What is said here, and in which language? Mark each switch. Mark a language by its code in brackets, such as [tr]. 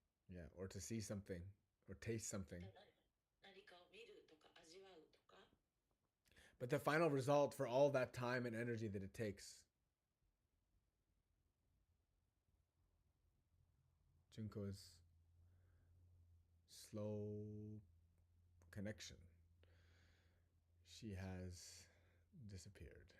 [en] Yeah, or to see something or taste something. [ja] 何かを見るとか味わうとか。 [en] But the final result for all that time and energy that it takes, Junko's slow connection. She has disappeared.